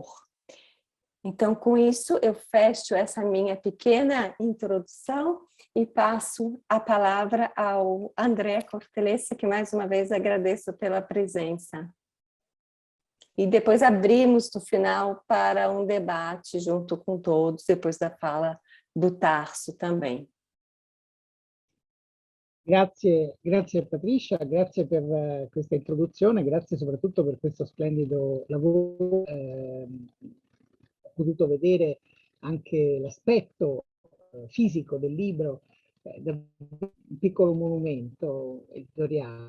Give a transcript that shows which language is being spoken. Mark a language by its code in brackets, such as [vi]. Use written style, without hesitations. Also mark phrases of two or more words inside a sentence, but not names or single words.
[pt] Então, com isso, eu fecho essa minha pequena introdução e passo a palavra ao Andrea Cortellessa, que mais uma vez agradeço pela presença. E depois abrimos no final para um debate junto com todos, depois da fala do Tarso também. [it] Grazie Patricia, grazie per questa introduzione, grazie soprattutto per questo splendido lavoro. Ho potuto vedere anche l'aspetto fisico del libro, un piccolo monumento editoriale.